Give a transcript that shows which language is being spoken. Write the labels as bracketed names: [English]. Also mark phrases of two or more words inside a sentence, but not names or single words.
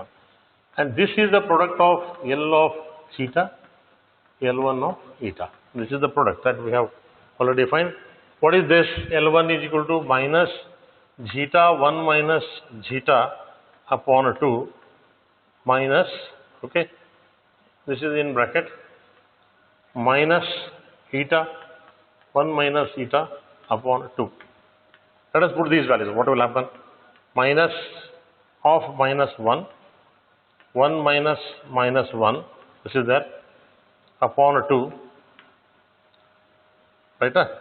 [English] And this is the product of L of zeta, L1 of eta. This is the product that we have already defined. What is this? L1 is equal to minus zeta 1 minus zeta upon 2 minus, okay, this is in bracket, minus eta 1 minus eta upon 2. Let us put these values. What will happen? Minus of -1, 1 minus -1, this is there, upon 2, right?